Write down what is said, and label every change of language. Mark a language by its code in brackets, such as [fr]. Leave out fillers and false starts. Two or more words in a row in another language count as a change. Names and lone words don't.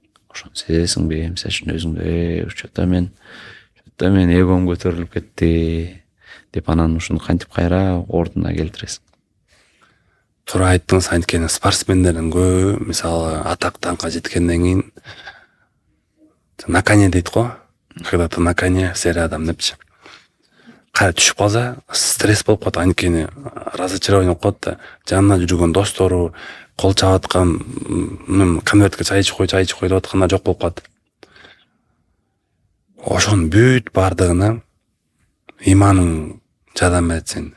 [ky] Ошону сезесиңби? Мисалы үчүн өзүңдү, учурда мен спортто мен эгом көтөрүлүп кетти деп анан ушуну кантип кайра ордуна келтиресиң? Туура айттыңыз, анткени спортсмендердин көбү мисалы атак даңкка жеткенден кийин [ru] на коне [ky] дейт го. [ru] Когда ты на коне, все рядом депчи. [ky] Кайра түшүп калса, стресс болуп калат, анткени разочарование болуп калат да. Жанына жүргөн достору, кол чаап аткан, конвертке чай ичип кой деп атканда жок болуп калат. Ошонун бүт бардыгына иманың жардам берет сен.